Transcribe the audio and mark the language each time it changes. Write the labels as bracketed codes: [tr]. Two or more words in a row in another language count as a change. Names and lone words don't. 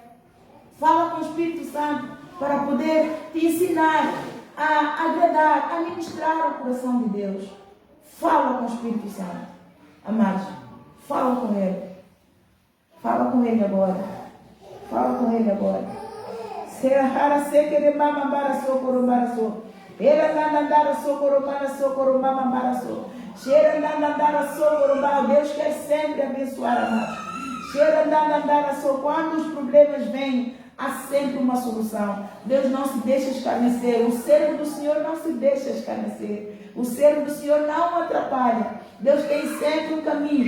[pt] Fala com o Espírito Santo para poder te ensinar a agradar, a ministrar o coração de Deus. Fala com o Espírito Santo. Amados, fala com Ele. Fala com Ele agora. Fala com Ele agora. Serahara sekere mama baraso korobaraso. Era nandara socorobara socorobama baraso. Cheira nandara socorobá. Deus quer sempre abençoar a nós. Cheira nandara so. Quando os problemas vêm, há sempre uma solução. Deus não se deixa escarnecer. O servo do Senhor não se deixa escarnecer. O servo do Senhor não atrapalha. Deus tem sempre um caminho.